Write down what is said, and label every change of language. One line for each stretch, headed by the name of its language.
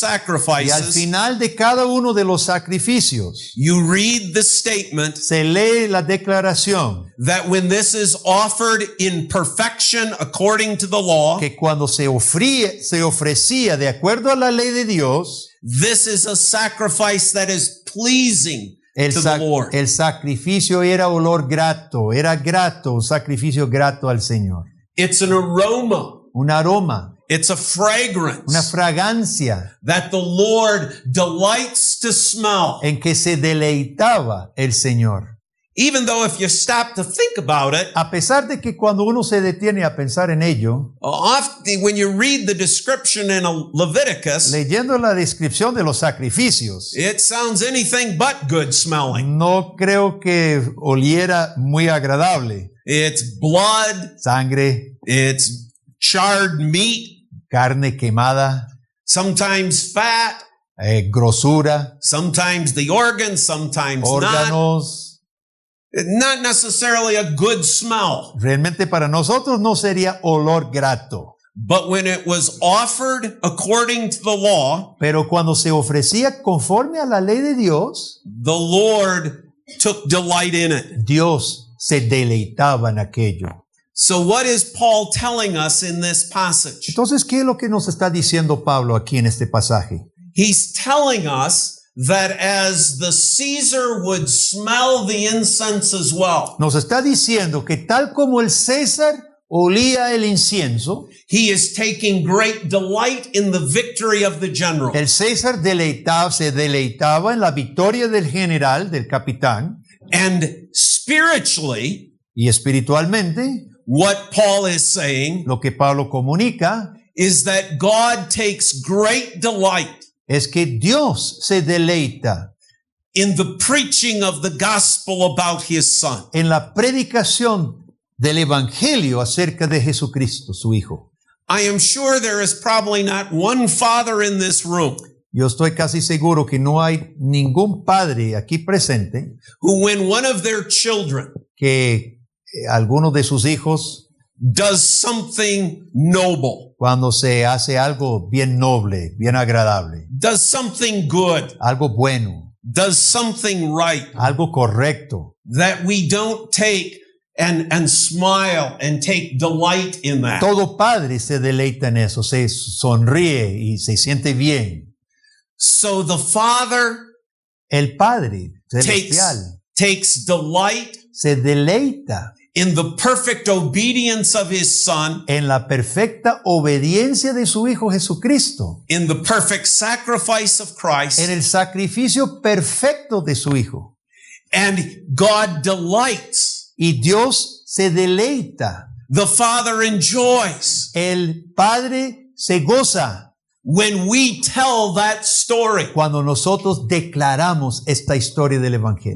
Spanish: Y al
English: sacrifices,
Spanish: final de cada uno de los sacrificios
English: you read the statement
Spanish: se lee la declaración
English: that when this is offered in perfection according to the law,
Spanish: que cuando se ofrecía de acuerdo a la ley de Dios,
English: this is a sacrifice that is pleasing to the Lord.
Spanish: el sacrificio era olor grato, era grato, un sacrificio grato al Señor.
English: It's an aroma.
Spanish: Un aroma,
English: It's a fragrance
Spanish: una fragancia
English: that the Lord delights to smell.
Spanish: en que se deleitaba el Señor.
English: Even though if you stop to think about it,
Spanish: A pesar de que cuando uno se detiene a pensar en ello,
English: often when you read the description in Leviticus,
Spanish: leyendo la descripción de los sacrificios,
English: it sounds anything but good smelling.
Spanish: no creo que oliera muy agradable.
English: It's blood,
Spanish: Sangre,
English: it's charred meat,
Spanish: carne quemada,
English: sometimes fat,
Spanish: grosura,
English: sometimes the organs, sometimes not.
Spanish: órganos.
English: Not necessarily a good smell.
Spanish: Realmente para nosotros no sería olor grato.
English: But when it was offered according to the law,
Spanish: Pero cuando se ofrecía conforme a la ley de Dios,
English: the Lord took delight in it.
Spanish: Dios se deleitaba en aquello.
English: So what is Paul telling us in this passage?
Spanish: Entonces, ¿qué es lo que nos está diciendo Pablo aquí en este pasaje?
English: He's telling us that as the Caesar would smell the incense as well,
Spanish: Nos está diciendo que tal como el César olía el incienso,
English: he is taking great delight in the victory of the general.
Spanish: el César se deleitaba en la victoria del general, del capitán,
English: And spiritually,
Spanish: y espiritualmente,
English: what Paul is saying
Spanish: lo que Pablo comunica
English: is that God takes great delight
Spanish: es que Dios se deleita
English: in the preaching of the gospel about his son.
Spanish: en la predicación del evangelio acerca de Jesucristo, su Hijo.
English: I am sure there is probably not one father in this room
Spanish: Yo estoy casi seguro que no hay ningún padre aquí presente
English: who, when one of their children
Spanish: que alguno de sus hijos,
English: does something noble,
Spanish: cuando se hace algo bien noble, bien agradable,
English: does something good,
Spanish: algo bueno,
English: does something right,
Spanish: algo correcto,
English: that we don't take and smile and take delight in that.
Spanish: todo padre se deleita en eso, se sonríe y se siente bien.
English: So the Father
Spanish: El Padre celestial
English: takes delight
Spanish: se deleita
English: in the perfect obedience of his Son,
Spanish: en la perfecta obediencia de su Hijo Jesucristo,
English: in the perfect sacrifice of Christ,
Spanish: en el sacrificio perfecto de su Hijo.
English: and God delights.
Spanish: Y Dios se deleita,
English: The Father enjoys
Spanish: el Padre se goza
English: when we tell that story,
Spanish: cuando nosotros declaramos esta historia del Evangelio,